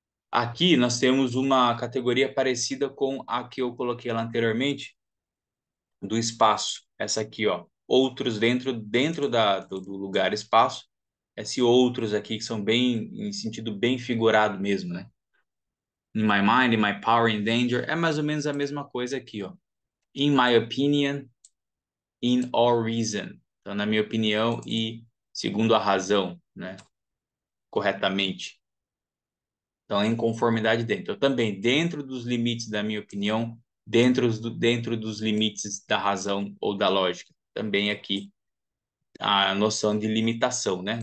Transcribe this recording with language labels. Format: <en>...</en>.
<pt>Aqui nós temos uma categoria parecida com a que eu coloquei lá anteriormente, do espaço. Essa aqui, ó. Outros dentro do lugar espaço. Esse outros aqui que são bem, em sentido bem figurado mesmo, né?</pt> <en>In my mind, in my power, in danger.</en> <pt>É mais ou menos a mesma coisa aqui, ó.</pt> <en>In my opinion, in all reason.</en> <pt>Então, na minha opinião e segundo a razão, né? Corretamente. Então, em conformidade dentro. Eu também, dentro dos limites da minha opinião, dentro dos limites da razão ou da lógica. Também aqui a noção de limitação, né?</pt>